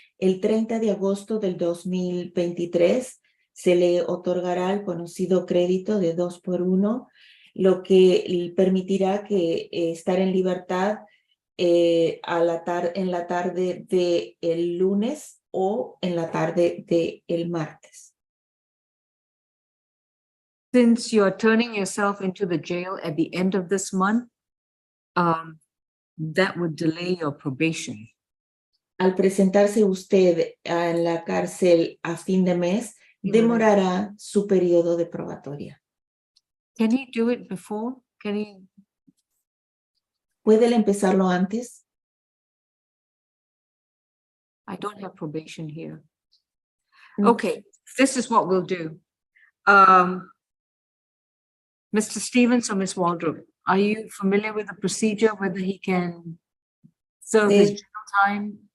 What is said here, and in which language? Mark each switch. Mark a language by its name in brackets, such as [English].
[Spanish] El 30 de agosto del 2023 se le otorgará el conocido crédito de 2-por-1, lo que permitirá que estar en libertad en la tarde del lunes o en la tarde del martes. [English] Since you're turning yourself into the jail at the end of this month, that would delay your probation. [Spanish] al presentarse usted en la cárcel a fin de mes, demorará su periodo de probatoria. [English] Can he do it before? Can he? [Spanish] ¿Puede él empezarlo antes? [English] I don't have probation here. Mm. Okay, this is what we'll do. Mr. Stevens or Ms. Waldrop, are you familiar with the procedure, whether he can serve his Eh, jail time?